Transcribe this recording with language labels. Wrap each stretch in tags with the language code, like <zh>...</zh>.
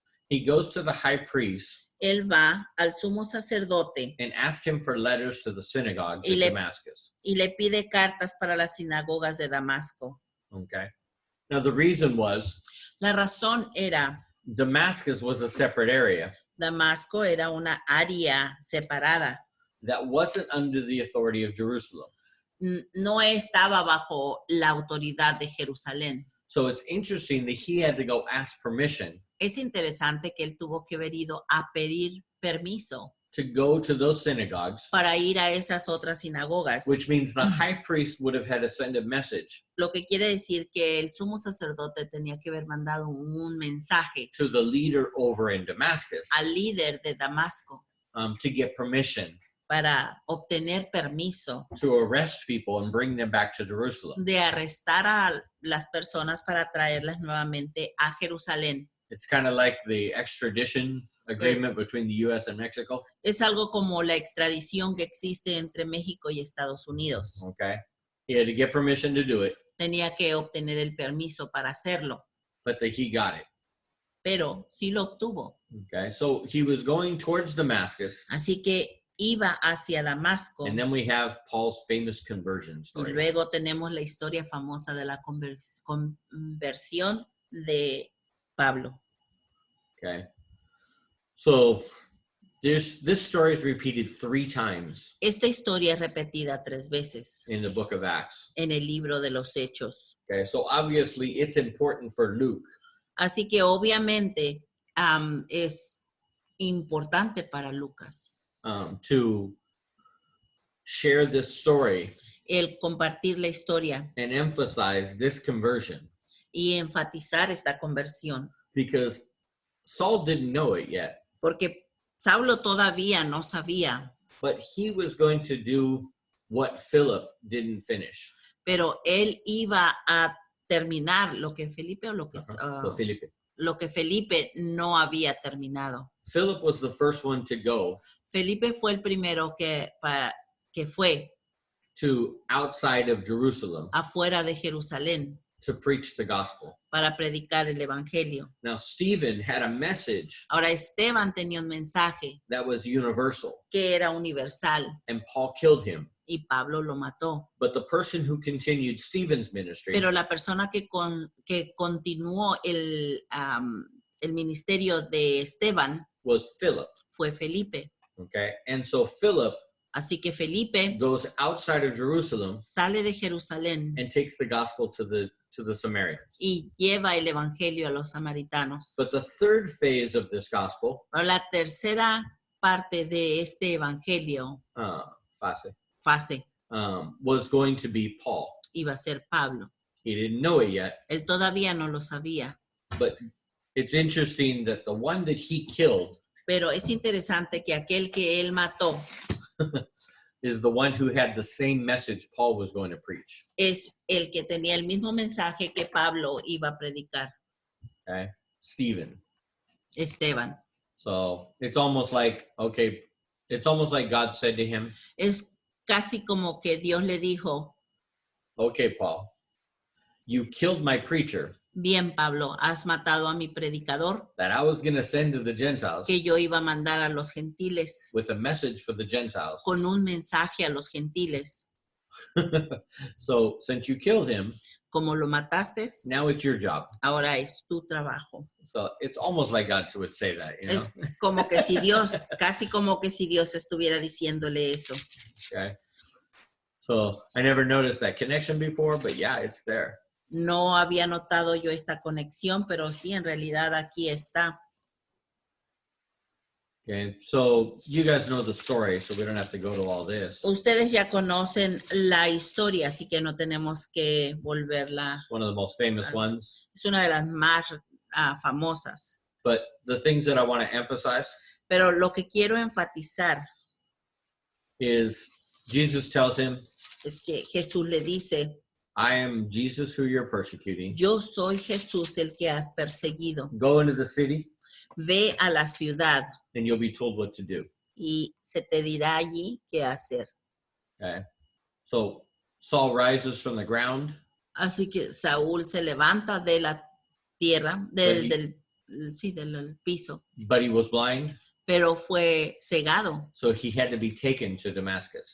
<en>He goes to the high priest</en> <es>Él va al sumo sacerdote</es> <en>and asks him for letters to the synagogues</en> <es>Y</es> <en>in le- Damascus.</en> <es>y le pide cartas para las sinagogas de Damasco.</es> <en>Okay. Now the reason was</en> <es>La razón era,</es> <en>Damascus was a separate area</en> <es>Damasco era una área separada.</es> <en>that wasn't under the authority of Jerusalem.</en> <es>No estaba bajo la autoridad de Jerusalén.</es> <en>So it's interesting that he had to go ask permission</en> <es>Es interesante que él tuvo que haber ido a pedir permiso</es> <en>to go to those synagogues,</en> <es>para ir a esas otras sinagogas,</es> <en>which means the high priest would have had to send a message</en> <es>lo que quiere decir que el sumo sacerdote tenía que haber mandado un mensaje</es> <en>to the leader over in Damascus</en> <es>al líder de Damasco</es> <en>to get permission</en> <es>para obtener permiso</es> <en>to arrest people and bring them back to Jerusalem.</en> <es>de arrestar a las personas para traerlas nuevamente a Jerusalén.</es> <en>It's kind of like the extradition agreement between the U.S. and Mexico.</en> <es>Es algo como la extradición que existe entre México y Estados Unidos.</es> <en>Okay. He had to get permission to do it,</en> <es>Tenía que obtener el permiso para hacerlo,</es> <en>but he got it.</en> <es>pero sí lo obtuvo.</es> <en>Okay. So he was going towards Damascus,</en> <es>Así que iba hacia Damasco.</es> <en>and then we have Paul's famous conversion</en> <es>Y</es> <en>story.</en> <es>luego tenemos la historia famosa de la conversión de Pablo.</es> <en>Okay. So this story is repeated 3 times</en> <es>Esta historia es repetida 3 veces</es> <en>in the book of Acts.</en> <es>en el libro de los Hechos.</es> <en>Okay. So obviously it's important for Luke</en> <es>Así que obviamente es importante para Lucas</es> <en>to share this story</en> <es>el compartir la historia</es> <en>and emphasize this conversion</en> <es>y enfatizar esta conversión,</es> <en>because Saul didn't know it yet,</en> <es>porque Saulo todavía no sabía,</es> <en>but he was going to do what Philip didn't finish.</en> <es>pero él iba a terminar lo que Felipe o lo que</es> <en>So Philip.</en> <es>lo que Felipe no había terminado.</es> <en>Philip was the first one to go</en> <es>Felipe fue el primero que fue</es> <en>to outside of Jerusalem</en> <es>afuera de Jerusalén</es> <en>to preach the gospel.</en> <es>para predicar el evangelio.</es> <en>Now, Stephen had a message</en> <es>Ahora Esteban tenía un mensaje</es> <en>that was universal,</en> <es>que era universal</es> <en>and Paul killed him.</en> <es>y Pablo lo mató.</es> <en>But the person who continued Stephen's ministry</en> <es>Pero la persona que continuó el ministerio de Esteban</es> <en>was Philip.</en> <es>fue Felipe.</es> <en>Okay, and so Philip</en> <es>Así que Felipe</es> <en>goes outside of Jerusalem</en> <es>sale de Jerusalén</es> <en>and takes the gospel to the Samaritans.</en> <es>y lleva el evangelio a los samaritanos.</es> <en>But the third phase of this gospel,</en> <es>Pero la tercera parte de este evangelio, fase,</es> <en>was going to be Paul.</en> <es>iba a ser Pablo.</es> <en>He didn't know it yet,</en> <es>Él todavía no lo sabía,</es> <en>but it's interesting that the one that he killed</en> <es>pero es interesante que aquel que él mató</es> <en>is the one who had the same message Paul was going to preach.</en> <es>es el que tenía el mismo mensaje que Pablo iba a predicar,</es> <en>Okay, Stephen.</en> <es>Esteban.</es> <en>So it's almost like, okay, it's almost like God said to him,</en> <es>Es casi como que Dios le dijo,</es> <en>okay, Paul, you killed my preacher</en> <es>bien Pablo, has matado a mi predicador</es> <en>that I was going to send to the Gentiles</en> <es>que yo iba a mandar a los gentiles</es> <en>with a message for the Gentiles.</en> <es>con un mensaje a los gentiles.</es> <en>So since you killed him,</en> <es>Como lo mataste,</es> <en>now it's your job.</en> <es>ahora es tu trabajo.</es> <en>So it's almost like God would say that, you know?</en> <es>Es como que si Dios, casi como que si Dios estuviera diciéndole eso.</es> <en>Okay. So I never noticed that connection before, but yeah, it's there.</en> <es>No había notado yo esta conexión, pero sí, en realidad aquí está.</es> <en>Okay. So you guys know the story, so we don't have to go to all this.</en> <es>Ustedes ya conocen la historia, así que no tenemos que volverla.</es> <en>One of the most famous ones.</en> <es>Es una de las más famosas.</es> <en>But the things that I want to emphasize</en> <es>Pero lo que quiero enfatizar</es> <en>is Jesus tells him,</en> <es>es que Jesús le dice,</es> <en>I am Jesus who you're persecuting.</en> <es>yo soy Jesús el que has perseguido.</es> <en>Go into the city</en> <es>Ve a la ciudad</es> <en>and you'll be told what to do.</en> <es>y se te dirá allí qué hacer.</es> <en>Okay. So Saul rises from the ground.</en> <es>Así que Saúl se levanta de la tierra, del piso,</es> <en>But he was blind,</en> <es>pero fue cegado.</es> <en>so he had to be taken to Damascus.</en>